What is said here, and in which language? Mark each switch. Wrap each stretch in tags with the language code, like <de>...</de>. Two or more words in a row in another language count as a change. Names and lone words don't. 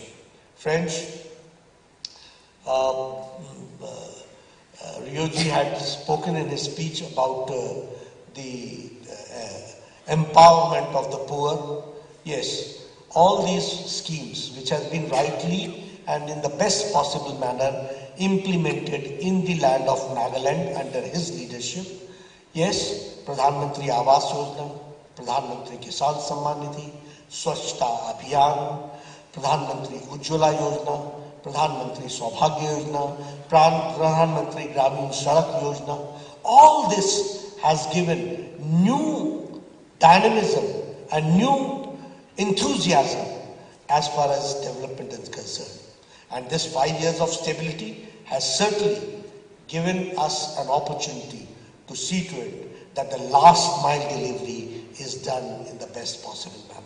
<en>Friends, Ryoji had spoken in his speech about the empowerment of the poor. Yes, all these schemes which have been rightly and in the best possible manner implemented in the land of Nagaland under his leadership. Yes, Pradhan Mantri Awas Yojana, Pradhan Mantri Kisan Samman Nidhi, Swachhta Abhiyan, Pradhan Mantri Ujjwala Yojana, Pradhan Mantri Saubhagya Yojana, Pradhan Mantri Gramin Sadak Yojana. All this has given new dynamism and new enthusiasm as far as development is concerned. And this 5 years of stability has certainly given us an opportunity to see to it that the last mile delivery is done in the best possible manner.</en>